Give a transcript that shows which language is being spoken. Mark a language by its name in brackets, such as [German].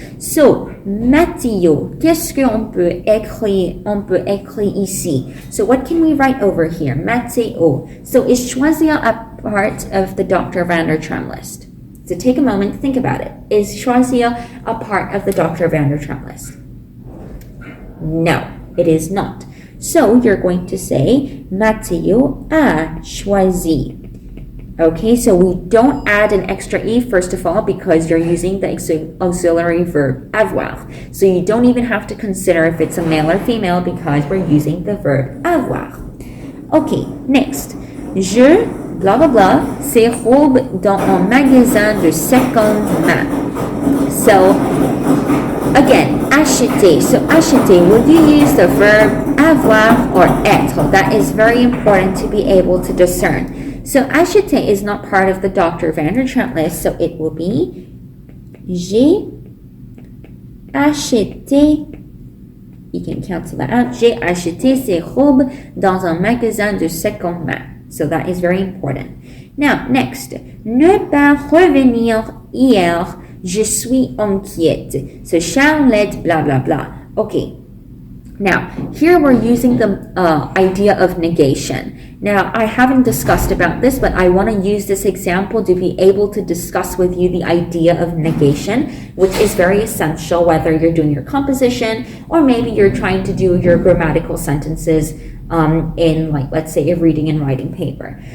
[French] So, Matteo, qu'est-ce qu'on peut écrire? On peut écrire ici. [English] So, what can we write over here? Matteo. So, is choisir a part of the Dr. Van der Tram list? So, take a moment, think about it. Is choisir a part of the Dr. Van der Tram list? No, it is not. So you're going to say, [French] Matteo a choisi. [English] Okay, so we don't add an extra E first of all because you're using the auxiliary verb avoir. So you don't even have to consider if it's a male or female because we're using the verb avoir. Okay, next. [French] Je, blah blah blah, ces robes dans un magasin de seconde main. [English] So, again, acheter. So acheter, would you use the verb avoir or être? That is very important to be able to discern. So acheter is not part of the Dr. Van der Tram list, so it will be [French] j'ai acheté [English] You can cancel that out. [French] J'ai acheté ces robes dans un magasin de seconde main. [English] So that is very important. Now, next. [French] Ne pas revenir hier. Je suis inquiète. [English] So Charlotte, blah, blah, blah. Okay. Now, here we're using the idea of negation. Now, I haven't discussed about this, but I want to use this example to be able to discuss with you the idea of negation, which is very essential whether you're doing your composition or maybe you're trying to do your grammatical sentences in, like, let's say, a reading and writing paper.